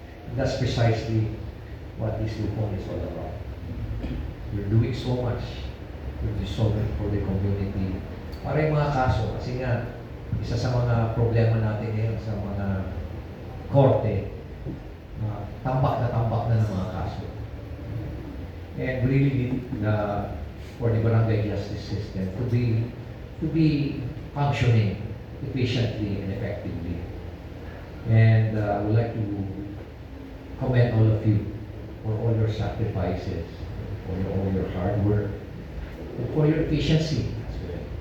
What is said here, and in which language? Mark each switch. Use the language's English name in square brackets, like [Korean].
[English] And that's precisely what this Lupon is all about. We're doing so much with the solving for the community. [Filipino] Para yung mga kaso, kasi nga, isa sa mga problema natin ngayon sa mga korte, tambak na ng mga kaso. [English] And we really need for the barangay justice system to be functioning efficiently and effectively. And I would like to commend all of you for all your sacrifices, for all your hard work, and for your efficiency as well.